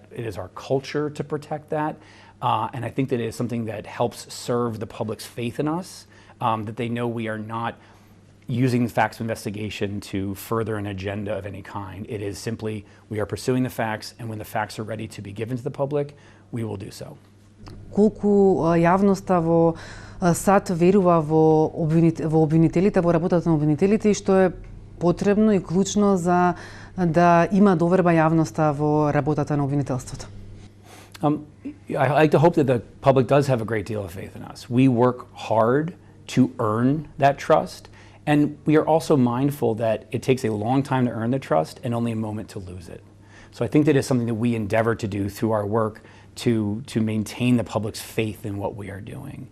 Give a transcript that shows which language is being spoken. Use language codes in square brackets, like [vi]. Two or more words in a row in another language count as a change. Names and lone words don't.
[en] It is our culture to protect that. And I think that it is something that helps serve the public's faith in us, that they know we are not using the facts of investigation to further an agenda of any kind. It is simply, we are pursuing the facts, and when the facts are ready to be given to the public, we will do so. [mk] Колку јавноста во САД верува во обвинителите, во работата на обвинителите и што е потребно и клучно за да има доверба јавноста во работата на обвинителството? [en] I like to hope that the public does have a great deal of faith in us. We work hard to earn that trust. And we are also mindful that it takes a long time to earn the trust and only a moment to lose it. So I think that is something that we endeavor to do through our work to maintain the public's faith in what we are doing.